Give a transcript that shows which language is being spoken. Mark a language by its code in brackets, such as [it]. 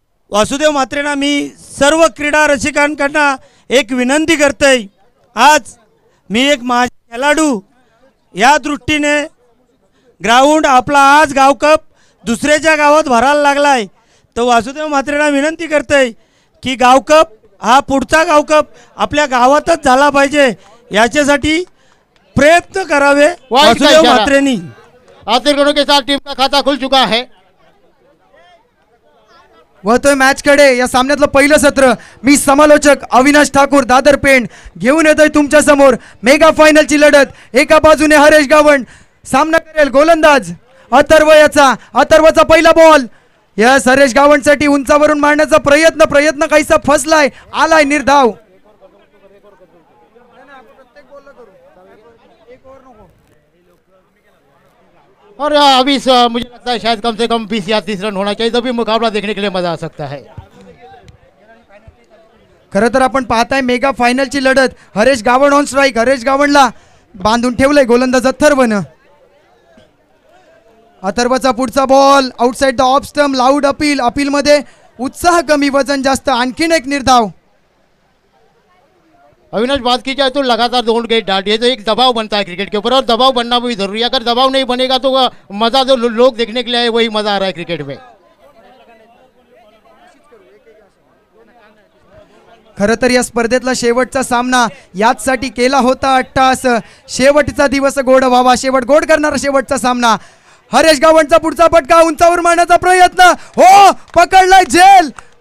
[mr] वासुदेव म्हात्रेंना मी सर्व क्रीडा रसिकांकडून एक विनंती करते, आज मी एक माझा खेळाडू या दृष्टीने ग्राउंड आपला आज गाव कप दुसऱ्याच्या गावात भरायला लागलाय, तर वासुदेव म्हात्रेंना विनंती करते की गाव कप हा पुढचा गाव कप आपल्या गावातच झाला पाहिजे, याच्यासाठी प्रयत्न करावे वासुदेव म्हात्रेंनी। [hi] आतिरगढ़ों के साथ टीम का खाता खुल चुका है। [mr] वळतोय मॅच कडे। या सामन्यातलं पहिलं सत्र मी समालोचक अविनाश ठाकूर दादर पेंड घेऊन येतोय तुमच्या समोर। मेगा फायनलची लढत, एका बाजूने हरेश गावण सामना करेल गोलंदाज अथर्व याचा। अथर्वचा पहिला बॉल यस हरेश गावणसाठी उंचावरून मारण्याचा प्रयत्न काहीसा फसलाय, आलाय निर्धाव। [hi] और अभी मुझे लगता है शायद कम से कम 20 या 30 रन होना चाहिए, तभी मुकाबला देखने के लिए मजा आ सकता है। [mr] खरं तर आपण पाहताय मेगा फायनलची लढत, हरेश गावण ऑन स्ट्राइक। हरेश गावणला बांधून ठेवलंय गोलंदाज अथर्वनं। अथर्वचा पुढचा ball [en] outside the off stump, [mr] loud appeal मध्ये उत्साह कमी वजन जास्त, आणखीन एक निर्धाव। [hi] अविनाश बात की जाए तो लगातार 2 गेट डाल दिए तो एक दबाव बनता है क्रिकेट के ऊपर, और दबाव बनना भी जरूरी है। अगर दबाव नहीं बनेगा तो मजा जो लोग देखने के लिए आए वही मजा आ रहा है क्रिकेट में। [mr] खरं तर या स्पर्धेतला शेवटचा सामना याचसाठी केला होता अट्टास, शेवटचा दिवस गोड व्हावा, शेवट गोड करणारा शेवटचा सामना। हरेश गावणचा पुढचा फटका, उंचावर मारण्याचा प्रयत्न, हो पकडलाय झेल।